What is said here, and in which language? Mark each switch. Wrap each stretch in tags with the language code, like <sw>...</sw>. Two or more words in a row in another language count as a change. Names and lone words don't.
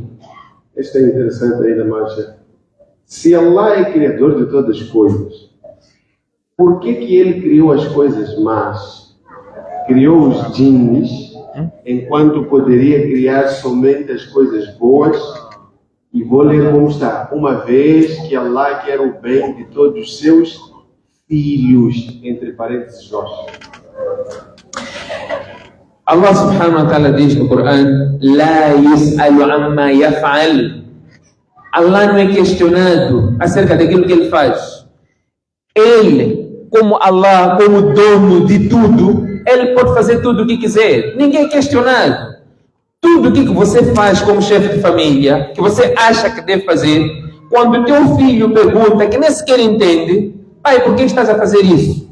<pt>Isto é interessante ainda mais. Se Allah é criador de todas as coisas, por que Ele criou as coisas más? Criou os jinns, enquanto poderia criar somente as coisas boas? E vou ler como está. Uma vez que Allah quer o bem de todos os seus filhos, entre parênteses nós.</pt> <ar>الله سبحانه وتعالى</ar> <pt>diz no Coran:</pt> <ar>لا يسأل عما يفعل.</ar> <pt>Allah não é questionado acerca daquilo que ele faz. Ele, como Allah, como dono de tudo, ele pode fazer tudo o que quiser. Ninguém é questionado. Tudo o que você faz como chefe de família, que você acha que deve fazer, quando o teu filho pergunta, que nem sequer entende, pai, por que estás a fazer isso?</pt>